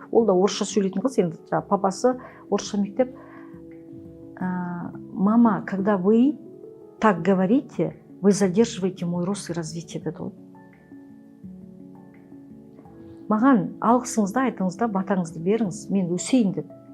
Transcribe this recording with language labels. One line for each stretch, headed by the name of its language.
Kazakh: Ол да орысша сөйлейтін қыз, енді папасы орысша мектеп.
Russian: Мама, когда вы так говорите, вы задерживаете мой рост и развитие,
Kazakh: деді ғой. Маған алғысыңызды айтыңызда, батаңызды беріңіз, мен өсейін деді.